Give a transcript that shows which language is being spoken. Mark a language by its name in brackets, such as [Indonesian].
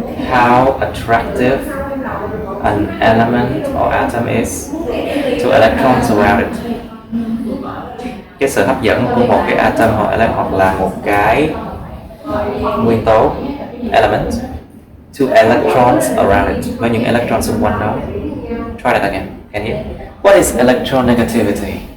[English] How attractive an element or atom is to electrons around it. [Vietnamese] Cái sự hấp dẫn của một cái atom hoặc là một cái nguyên tố element [English] to electrons around it, [Vietnamese] với những electron xung quanh nó. [English] Try that again. Can you? What is electronegativity?